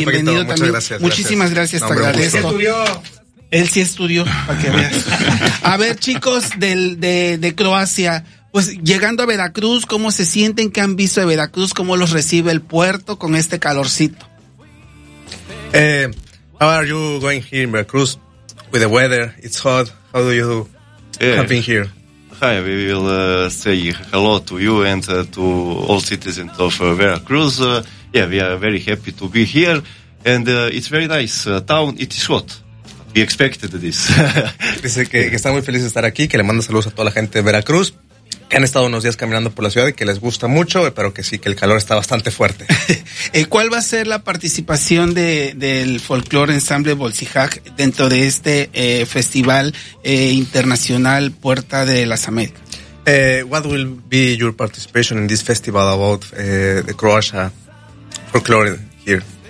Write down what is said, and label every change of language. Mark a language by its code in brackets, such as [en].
[es] bienvenido Paquito? También. Muchas gracias. Muchísimas gracias, te agradezco. Él sí estudió, para que veas. A ver, chicos, de Croacia, pues llegando a Veracruz, ¿cómo se sienten? ¿Qué han visto de Veracruz? ¿Cómo los recibe el puerto con este calorcito? [en] How are you going here in Veracruz with the weather? It's hot. How do you do? Happen here? Hi, we will say hello to you and to all citizens of Veracruz. We are very happy to be here. And it's very nice town. It is hot. We expected this. [es] Dice que está muy feliz de estar aquí, que le manda saludos a toda la gente de Veracruz, que han estado unos días caminando por la ciudad y que les gusta mucho, pero que sí, que el calor está bastante fuerte. ¿Cuál va a ser la participación del Folklore Ensemble Bolsihak dentro de este festival internacional Puerta de las Américas? [en] What will be your participation in this festival about the Croatia folklore here?